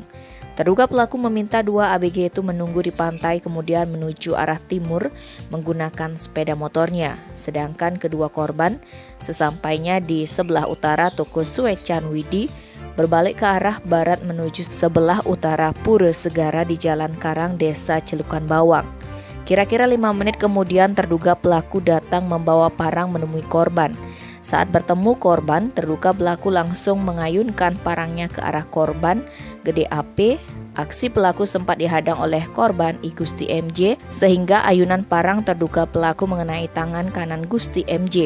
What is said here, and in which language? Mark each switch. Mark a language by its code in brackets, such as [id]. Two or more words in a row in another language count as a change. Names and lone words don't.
[id] Terduga pelaku meminta dua ABG itu menunggu di pantai kemudian menuju arah timur menggunakan sepeda motornya. Sedangkan kedua korban sesampainya di sebelah utara toko Suecan Widi berbalik ke arah barat menuju sebelah utara Pura Segara di Jalan Karang Desa Celukan Bawang. Kira-kira 5 menit kemudian terduga pelaku datang membawa parang menemui korban. Saat bertemu korban, terduga pelaku langsung mengayunkan parangnya ke arah korban Gede AP. Aksi pelaku sempat dihadang oleh korban I Gusti MJ sehingga ayunan parang terduga pelaku mengenai tangan kanan Gusti MJ.